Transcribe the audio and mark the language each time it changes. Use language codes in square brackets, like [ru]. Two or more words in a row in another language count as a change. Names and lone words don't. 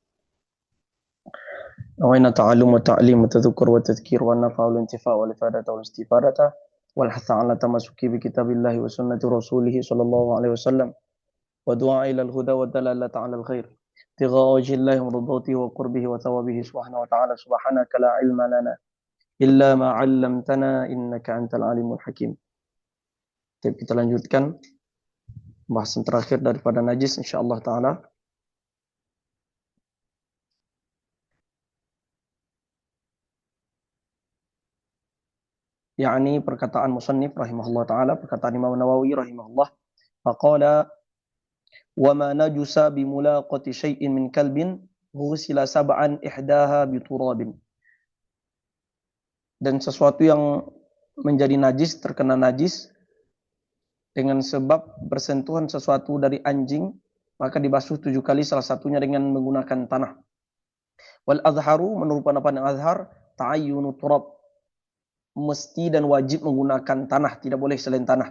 [ar] نوينا تعلم وتعليم وتذكر وتذكير والنفع والانتفاع والإفادة والاستفادة والحث على التمسك بكتاب الله وسنة رسوله صلى الله عليه وسلم ودعاء إلى الهدى والدلالة على الخير ابتغاء وجه الله ومرضاته وقربه وثوابه سبحانه وتعالى. سبحانك لا علم لنا إلا ما علمتنا إنك أنت العليم الحكيم. [id] Jadi kita lanjutkan bahasan terakhir daripada najis [ar] إن شاء الله تعالى. [id] Yakni perkataan [ar] مصنف رحمه الله تعالى, perkataan Imam Nawawi رحمه الله فقال وما نجس بملاقاة شيء من كلب غسل سبعا إحداهن بتراب. [id] Dan sesuatu yang menjadi najis, terkena najis dengan sebab bersentuhan sesuatu dari anjing, maka dibasuh 7 kali, salah satunya dengan menggunakan tanah. [ar] والأظهر, [id] menurut pendapat yang azhar, [ar] تعين تراب, [id] mesti dan wajib menggunakan tanah, tidak boleh selain tanah.